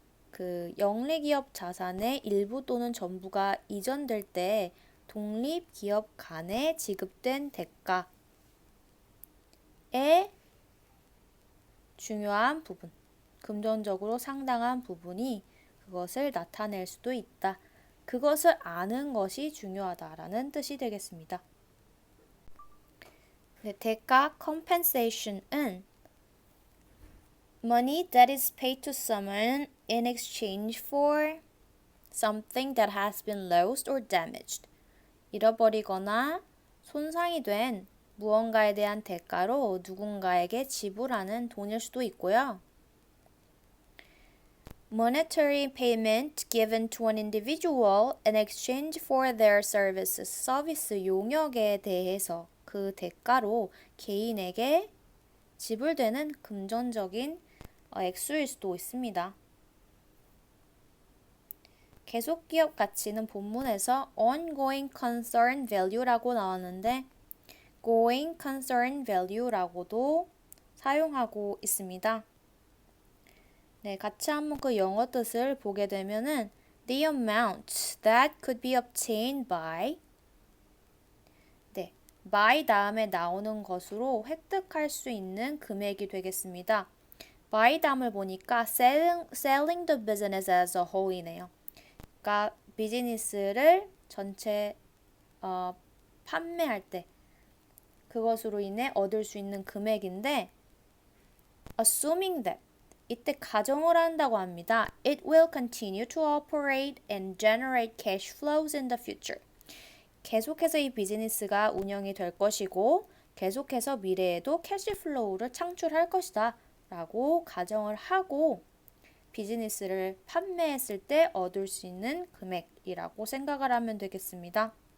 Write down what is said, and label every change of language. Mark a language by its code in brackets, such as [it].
[ko] 그 영리기업 자산의 일부 또는 전부가 이전될 때 독립기업 간에 지급된 대가의 중요한 부분, 금전적으로 상당한 부분이 그것을 나타낼 수도 있다. 그것을 아는 것이 중요하다라는 뜻이 되겠습니다. 네, 대가 [en] compensation은 money that is paid to someone in exchange for something that has been lost or damaged. [ko] 잃어버리거나 손상이 된 무언가에 대한 대가로 누군가에게 지불하는 돈일 수도 있고요. [en] Monetary payment given to an individual in exchange for their services. [ko] 서비스 용역에 대해서 그 대가로 개인에게 지불되는 금전적인 액수일 수도 있습니다. 계속 기업 가치는 본문에서 ongoing concern value라고 나왔는데 going concern value라고도 사용하고 있습니다. 네, 같이 한번 그 영어 뜻을 보게 되면은 [en] the amount that could be obtained by [ko] 네, by 다음에 나오는 것으로 획득할 수 있는 금액이 되겠습니다. by 다음을 보니까 [en] selling the business as a whole [ko] 이네요. 그러니까 비즈니스를 전체 판매할 때 그것으로 인해 얻을 수 있는 금액인데 [en] assuming that [ko] 이때 가정을 한다고 합니다. [en] It will continue to operate and generate cash flows in the future. [ko] 계속해서 이 비즈니스가 운영이 될 것이고 계속해서 미래에도 캐시플로우를 창출할 것이다 라고 가정을 하고 비즈니스를 판매했을 때 얻을 수 있는 금액이라고 생각을 하면 되겠습니다.